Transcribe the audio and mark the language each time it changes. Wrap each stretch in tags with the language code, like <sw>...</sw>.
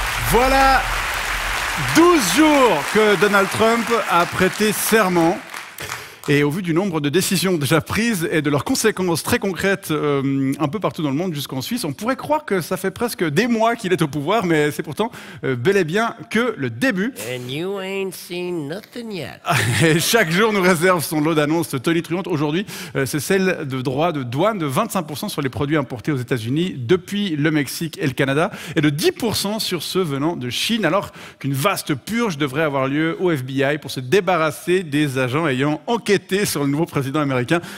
<fr>Voilà 12 jours que Donald Trump a prêté serment. Et au vu du nombre de décisions déjà prises et de leurs conséquences très concrètes un peu partout dans le monde jusqu'en Suisse, on pourrait croire que ça fait presque des mois qu'il est au pouvoir, mais c'est pourtant bel et bien que le début.</fr> <en>And you ain't seen nothing yet.</en> <fr>Et chaque jour nous réserve son lot d'annonces tonitruantes. Aujourd'hui, c'est celle de droits de douane de 25% sur les produits importés aux États-Unis depuis le Mexique et le Canada, et de 10% sur ceux venant de Chine, alors qu'une vaste purge devrait avoir lieu au FBI pour se débarrasser des agents ayant enquêté sur le nouveau président américain.</fr>